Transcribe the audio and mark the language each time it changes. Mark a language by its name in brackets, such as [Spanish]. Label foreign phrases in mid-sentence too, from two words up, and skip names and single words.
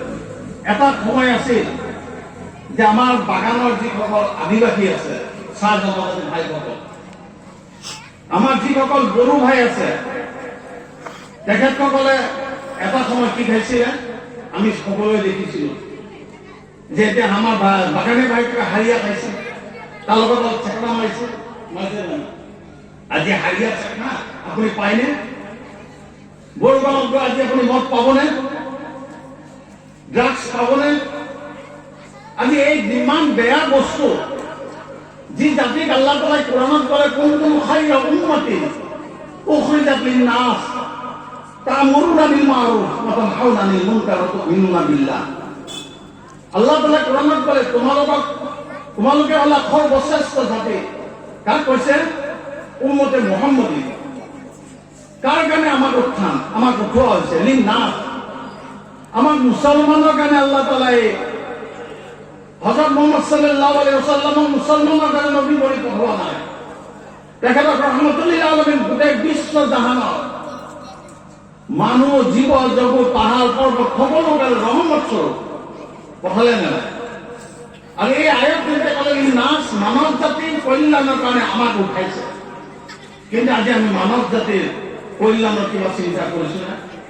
[Assamese] এটা সময় আছিল যে আমাৰ বাগানৰ যিসকল আদিবাসী আছে, চাহ জনজাতি ভাইসকল, আমাৰ যিসকল বড়ো ভাই আছে, তেখেতসকলে এটা সময় কি খাইছিলে আমি সকলোৱে দেখিছিলো যে এতিয়া আমাৰ বাগানে ভাইকে হাৰিয়া খাইছে, তাৰ লগত অলপ চেকনা মাৰিছে, আজি হাৰিয়া চেকনা আপুনি পায়নে? বড়ো গাঁৱত আজি আপুনি মদ পাবনে? ড্ৰাগছ পাবনে? আজি এই যিমান বেয়া বস্তু, যি জাতিক আল্লাহ তাআলাই কোৰআনত ক'লে [Arabic] كنتم خير أمة أخرجت للناس تأمرون بالمعروف وتنهون عن المنكر وتؤمنون بالله. [Assamese] আল্লাহ তাআলাই কোৰআনত ক'লে তোমালোকে হ'লা সৰ্বশ্ৰেষ্ঠ জাতি। কাক কৈছে? [Urdu] امتِ محمدی. [Assamese] কাৰ কাৰণে আমাক উত্থান, আমাক উঠোৱা হৈছে? লিন-নাছ, আমাক মুছলমানৰ কাৰণে আল্লাহ তাআলাই হযৰত মুহাম্মদ [Arabic] صلى الله عليه وسلم [Assamese] মুছলমানৰ কাৰণে নবী কৰি পঠোৱা নাই। তেখেতক [Arabic] رحمة للعالمين [Assamese] গোটেই বিশ্ব জাহানৰ মানুহ, জীৱ জগত, পাহাৰ পৰ্বত সকলোকে ৰহমত স্বৰূপ পঠালে নাই? আৰু এই আয়াত যেনেকে ক'লে নাচ মানৱ জাতিৰ কল্যাণৰ কাৰণে আমাক উঠাইছে, কিন্তু আজি আমি মানৱ জাতিৰ কল্যাণৰ কিবা চিন্তা কৰিছো না?